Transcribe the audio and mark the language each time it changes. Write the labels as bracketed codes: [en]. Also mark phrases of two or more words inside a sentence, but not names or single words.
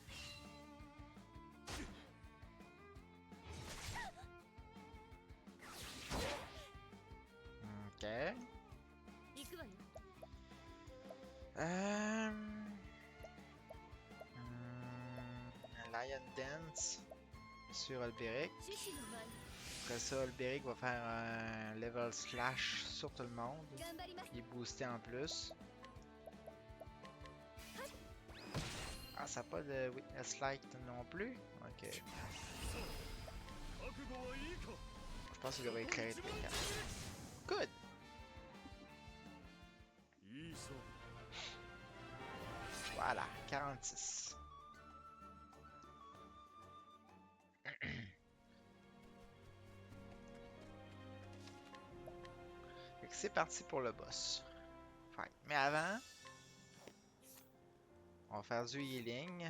[fr] Ok. [ja] 行くわよ [fr] Lion Dance sur Alberic. [ja] 獅子の舞 [fr] Après ça, Alberic va faire un level slash sur tout le monde. [ja] 頑張ります [fr] Il est boosté en plus. Ah, ça n'a pas de Witness Light non plus? Ok. [ja] 覚悟はいいか。 [fr] Je pense qu'il devrait éclairer tous les cas. Good. [ja] いい勝負 [fr] Voilà, 46. Fait que c'est parti pour le boss. Fight. Mais avant, on va faire du healing.